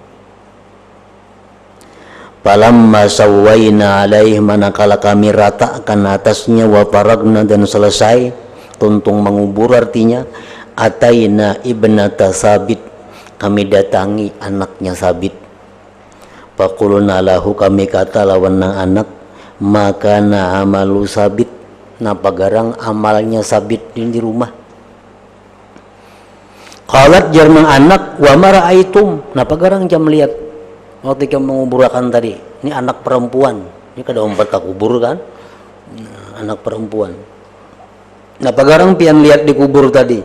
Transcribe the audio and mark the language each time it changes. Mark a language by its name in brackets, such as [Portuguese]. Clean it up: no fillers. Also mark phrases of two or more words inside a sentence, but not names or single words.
[Arabic] فلما سوينا عليه, [Banjar] manakala kami ratakan atasnya, [Arabic] وفرغنا, [Banjar] dan selesai, tuntung mengubur artinya, [Arabic] أتينا ابنة ثابت, [Banjar] kami datangi anaknya Sabit. [Arabic] فقلنا له, [Banjar] kami kata lawan nang anak, [Arabic] ما كان عمل ثابت, [Banjar] napa garang amalnya Sabit di rumah. Qalat, jarang anak, [Arabic] وما رأيتم, [Banjar] napa garang jam lihat waktu kamu menguburakan tadi, ini anak perempuan, ini kada umpat ke kubur kan, nah, anak perempuan, napa garang pian lihat di kubur tadi.